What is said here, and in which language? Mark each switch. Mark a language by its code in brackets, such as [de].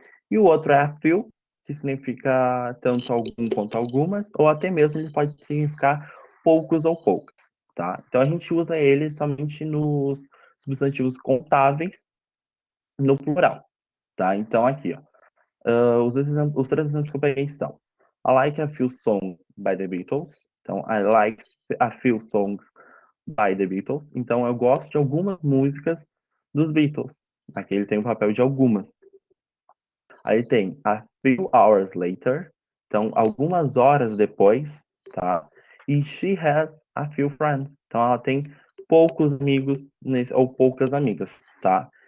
[pt] E o outro é a few, que significa tanto algum quanto algumas, ou até mesmo ele pode significar poucos ou poucas, tá? Então a gente usa ele somente nos substantivos contáveis no plural, tá? Então aqui, ó, os três exemplos que eu peguei são [en] I like a few songs by the Beatles. [pt] Então, [en] I like a few songs by the Beatles. [pt] Então, eu gosto de algumas músicas dos Beatles. Aqui ele tem o papel de algumas. Aí tem [en] a few hours later, [pt] então algumas horas depois, tá? E [en] she has a few friends, [pt] então ela tem poucos amigos ou poucas amigas, tá?